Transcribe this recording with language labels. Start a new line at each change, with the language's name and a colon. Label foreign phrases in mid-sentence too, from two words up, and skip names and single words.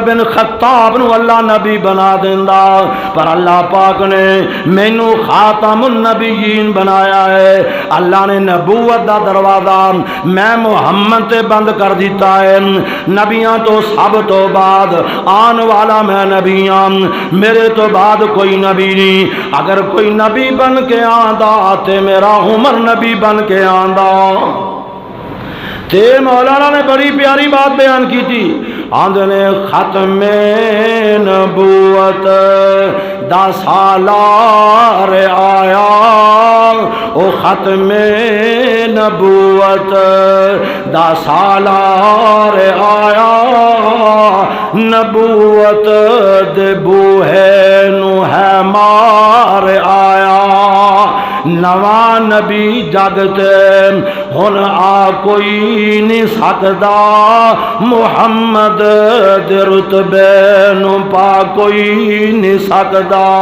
Punjabi: بن خطاب نو اللہ نبی بنا دیندا، پر اللہ پاک نے مینوں
Arabic: خاتم النبیین
Punjabi: بنایا ہے، اللہ نے نبوت دا دروازہ میں محمد تے بند کر دیتا ہے، نبیاں تو سب تو بعد آن والا میں نبی ہاں، میرے تو بعد کوئی نبی نہیں، اگر کوئی نبی بن کے آندا تے میرا عمر نبی بن کے آندا۔ تے
Urdu: مولانا نے بڑی پیاری بات بیان کی تھی،
Punjabi: آندے نے ختم نبوت دا سالار آیا، او ختم نبوت دا سالار آیا، نبوت دے بوہے نو ہے مار آیا، نواں نبی جگتے ہن آ کوئی نہیں سکدا، محمد دے رتبے نو پا کوئی نہیں سکدا،